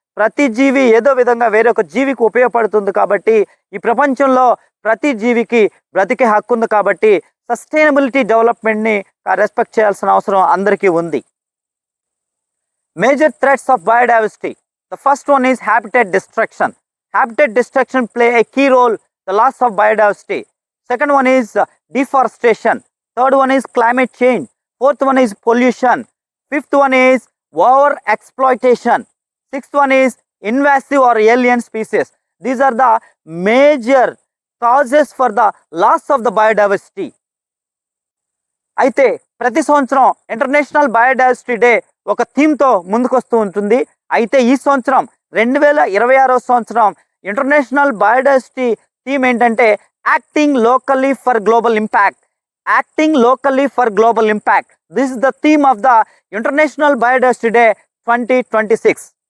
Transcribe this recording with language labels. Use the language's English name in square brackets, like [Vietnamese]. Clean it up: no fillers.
[Telugu] ప్రతి జీవి ఏదో విధంగా వేరొక జీవికి ఉపయోగపడుతుంది. కాబట్టి ఈ ప్రపంచంలో ప్రతి జీవికి బ్రతికే హక్కు ఉంది. కాబట్టి సస్టైనబిలిటీ డెవలప్మెంట్ని రెస్పెక్ట్ చేయాల్సిన అవసరం అందరికీ ఉంది. [English] Major threats of biodiversity. The first one is habitat destruction. Habitat destruction play a key role the loss of biodiversity. Second one is deforestation. Third one is climate change. Fourth one is pollution. Fifth one is over exploitation. Sixth one is invasive or alien species. These are the major causes for the loss of the biodiversity. [Telugu] అయితే ప్రతి సంవత్సరం international biodiversity day ఒక థీమ్తో ముందుకొస్తూ ఉంటుంది. అయితే ఈ సంవత్సరం 2026 సంవత్సరం international biodiversity theme ఏంటంటే [English] Acting locally for global impact. Acting locally for global impact, this is the theme of the international biodiversity day 2026.